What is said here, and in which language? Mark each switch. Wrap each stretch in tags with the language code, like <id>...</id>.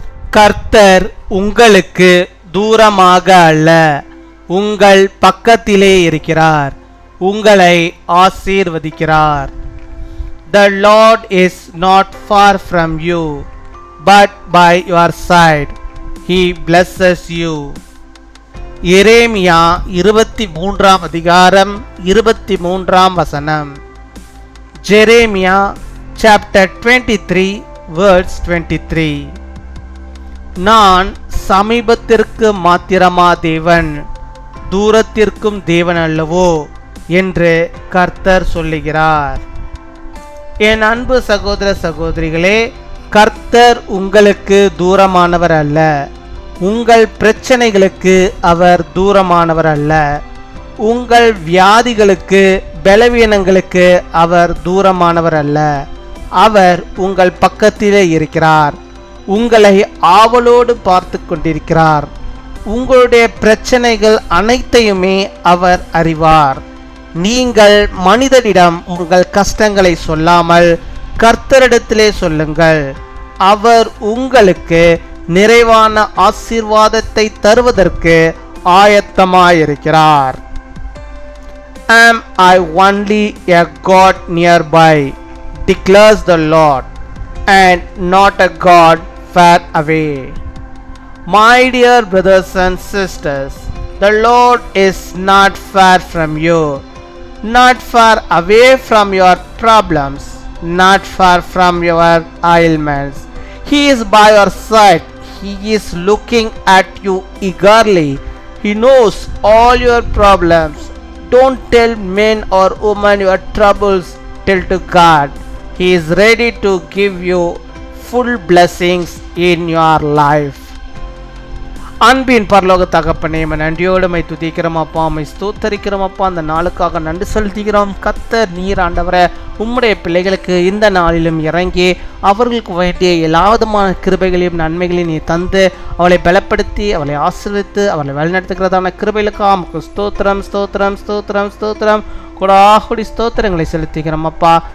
<ta>கர்த்தர் உங்களுக்கு தூரமாக அல்ல, உங்கள் பக்கத்திலே இருக்கிறார், உங்களை ஆசீர்வதிக்கிறார்.</ta> <en>The Lord is not far from you, but by your side. He blesses you.</en> <ta>எரேமியா 23 அதிகாரம் 23 வசனம்.</ta> <en>Jeremiah chapter 23 verse 23.</en> <ta>நான் சமீபத்திற்கு மாத்திரமா தேவன், தூரத்திற்கும் தேவன் அல்லவோ என்று கர்த்தர் சொல்லுகிறார். என் அன்பு சகோதர சகோதரிகளே, கர்த்தர் உங்களுக்கு தூரமானவர் அல்ல, உங்கள் பிரச்சனைகளுக்கு அவர் தூரமானவர் அல்ல, உங்கள் வியாதிகளுக்கு பலவீனங்களுக்கு அவர் தூரமானவர் அல்ல. அவர் உங்கள் பக்கத்திலே இருக்கிறார், உங்களை ஆவலோடு பார்த்து கொண்டிருக்கிறார். உங்களுடைய பிரச்சனைகள் அனைத்தையுமே அவர் அறிவார். நீங்கள் மனிதனிடம் உங்கள் கஷ்டங்களை சொல்லாமல் கர்த்தரிடத்திலே சொல்லுங்கள். அவர் உங்களுக்கு நிறைவான ஆசீர்வாதத்தை தருவதற்கு ஆயத்தமாயிருக்கிறார்.</ta> <en>Am I only a God nearby, declares the Lord, and not a God far away. My dear brothers and sisters, the Lord is not far from you, not far away from your problems, not far from your ailments. He is by your side. He is looking at you eagerly. He knows all your problems. Don't tell men or women your troubles. Tell to God. He is ready to give you full blessings in your life.</en> <ta>அன்பின் பரலோக தகப்பனே, நன்றியோடு my துதிக்கிறோம் அப்பா, my ஸ்தோத்தரிக்கிறோம் அப்பா. அந்த நாளுக்காக நன்றி செலுத்துகிறோம். கர்த்தர் நீர் ஆண்டவரே உம்முடைய பிள்ளைகளுக்கு இந்த நாளிலும் இறங்கி அவர்களுக்கு வேண்டிய எல்லா விதமான கிருபைகளையும் நன்மைகளையும் நீ தந்து அவளை பலப்படுத்தி அவளை ஆசீர்வதித்து அவளை வழிநடத்துகிறதான கிருபைகளுக்காக நமக்கு ஸ்தோத்திரம் ஸ்தோத்திரம் ஸ்தோத்திரம் ஸ்தோத்திரம் கொடாகுடி ஸ்தோத்திரங்களை செலுத்துகிறோம் அப்பா.</ta>